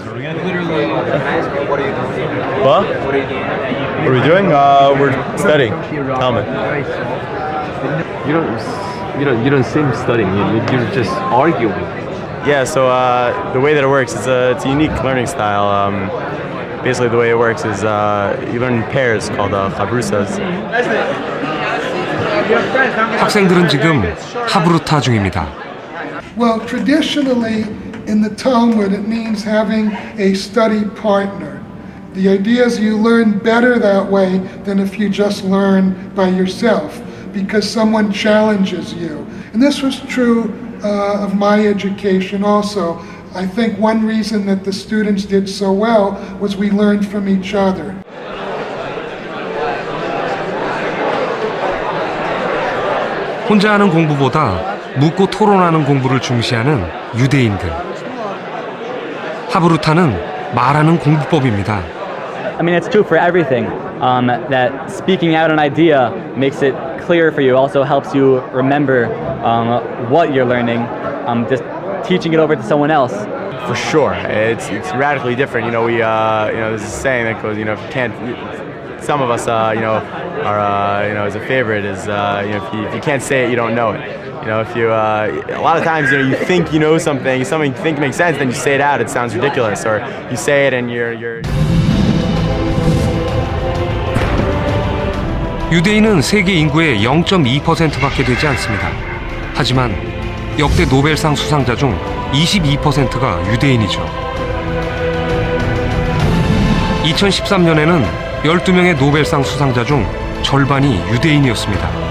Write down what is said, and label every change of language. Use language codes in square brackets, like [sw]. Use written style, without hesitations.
[en] What are we gonna do? Literally. What are you doing? What? What are you doing? What are we doing? We're studying. Talmud. You don't seem studying. You're just arguing. Yeah. So the way that it works is it's a unique learning style. Basically, the way it works is you learn in pairs called chabrusas. [ko] 학생들은 지금 하브루타 중입니다. [en] Well, traditionally in the Talmud it means having a study partner. The idea is you learn better that way than if you just learn by yourself because someone challenges you. And this was true of my education also. I think one reason that the students did so well was we learned from each other. [ko] 혼자 하는 공부보다 묻고 토론하는 공부를 중시하는 유대인들. 하브루타는 말하는 공부법입니다. [en] I mean, it's true for everything. That speaking out an idea makes it clear for you. Also helps you remember what you're learning. Just teaching it over to someone else. For sure, it's radically different. There's a saying that goes, if you can't, some of us, are, as a favorite is, if you can't say it, you don't know it. If you, a lot of times, you think you know something you think makes sense, then you say it out, it sounds ridiculous, or you say it and you're. [ko] 유대인은 세계 인구의 0.2%밖에 되지 않습니다. 하지만 역대 노벨상 수상자 중 22%가 유대인이죠. 2013년에는 12명의 노벨상 수상자 중 절반이 유대인이었습니다.